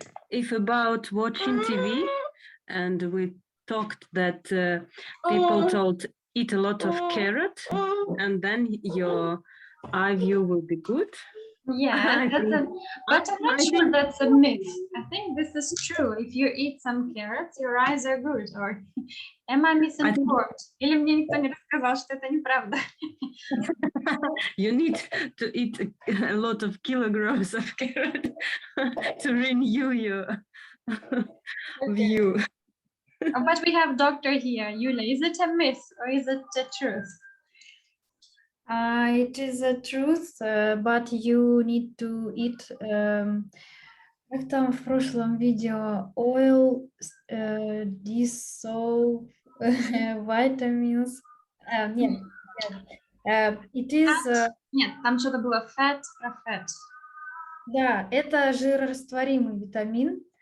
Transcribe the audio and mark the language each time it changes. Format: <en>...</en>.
<en>If about watching TV, and we talked that people told eat a lot of carrot, and then your eye view will be good. Yeah, but I'm not sure that's a myth. I think this is true. If you eat some carrots, your eyes are good. Or am I misinformed?</en> <ru>Или мне никто не рассказал, что это неправда?</ru> <en>You need to eat a lot of kilograms of carrot to renew your view. But we have doctor here, Yulia. Is it a myth or is it the truth? It is a truth, but you need to eat, как там в прошлом видео, oil, dissolve, vitamins. Нет, it is...</en> <ru>Нет, там что-то было fat, fat. Да, это жирорастворимый витамин.</ru>